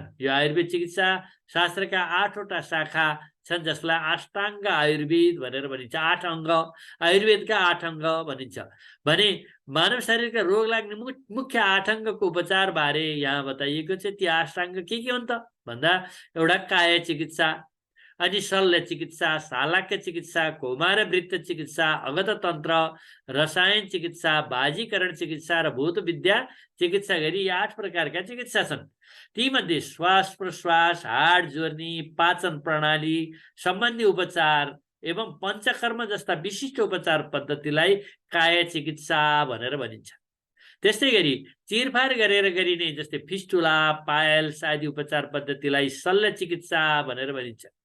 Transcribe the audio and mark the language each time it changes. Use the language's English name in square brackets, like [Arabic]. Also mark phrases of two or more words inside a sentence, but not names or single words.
[Nepali] यो आयुर्वेद चिकित्सा शास्त्रका 8वटा शाखा छन्, जसलाई अष्टाङ्ग आयुर्वेद भनेर भनिन्छ। 8 अङ्ग, आयुर्वेदका 8 अङ्ग भनिन्छ। भने मानव शरीरका रोग लाग्ने मुख्य 8 अङ्गको उपचार बारे यहाँ बताइएको छ। ती अष्टाङ्ग के हुन् त भन्दा एउटा काय चिकित्सा, अनि शल्य चिकित्सा, शालाक्य चिकित्सा, कौमारवृत्त चिकित्सा, अगध तन्त्र, रसायन चिकित्सा, बाजीकरण चिकित्सा र भूत विद्या चिकित्सा गरी 8 प्रकारका चिकित्सा छन्। तीमध्ये श्वास प्रश्वास, हाड जोड्ने, पाचन प्रणाली सम्बन्धी उपचार एवं पञ्चकर्म जस्ता विशिष्ट उपचार पद्धतिलाई काय चिकित्सा भनेर भनिन्छ। त्यस्तै गरी चिरफार गरेर गरिने जस्तै फिस्टुला, पायल्स आदि उपचार पद्धतिलाई शल्य चिकित्सा भनेर भनिन्छ।